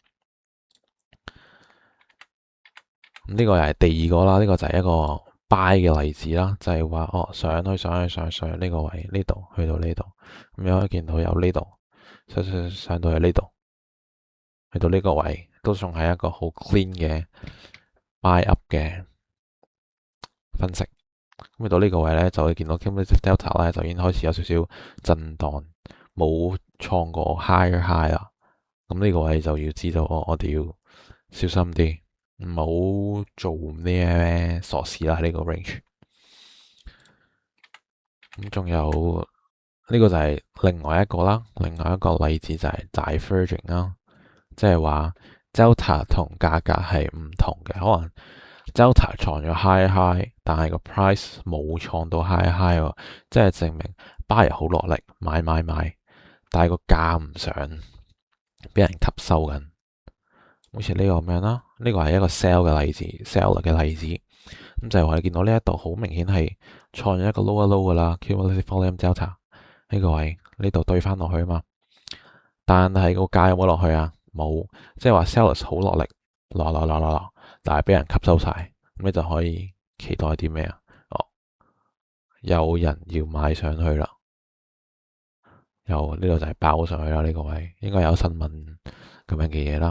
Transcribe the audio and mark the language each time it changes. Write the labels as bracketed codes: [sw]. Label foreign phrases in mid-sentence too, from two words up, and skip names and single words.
[yue] 咁呢個又係第二個啦，呢個就係一個 buy 嘅例子啦，就係話哦上去呢個位呢度去到呢度，咁樣可以見到有呢度上到去呢度，去到呢個位都仲係一個好 clean 嘅 [en] buy up [yue] 嘅分析。咁去到呢個位咧，就會見到 [en] cumulative delta [yue] 咧就已經開始有少少震盪，冇創過 [en] higher high [yue] 啦。咁呢個位就要知道我哋要小心啲，唔好做咩傻事啦。呢個 range。咁仲有呢個就係另外一個啦，另外一個例子就係 diverging 啦，即係話 delta 同價格係唔同嘅，可能 delta 創咗 high， 但係個 price 冇創到 high 喎，即係證明 buyer 好落力買，但係個價唔上，俾人吸收緊。好似呢個咁樣啦，呢個係一個 sell 嘅例子，seller 嘅例子，咁就係話你見到呢一度好明顯係創咗一個 [en] lower low [yue] 噶啦 ， [en] cumulative volume delta [yue] 呢個位呢度對翻落去啊嘛，但係個價有冇落去啊？冇，即係話 sellers 好落力落，但係俾人吸收晒，咁你就可以期待啲咩啊？哦，有人要買上去啦，呢度就係爆上去啦，呢個位應該有新聞咁樣嘅嘢啦。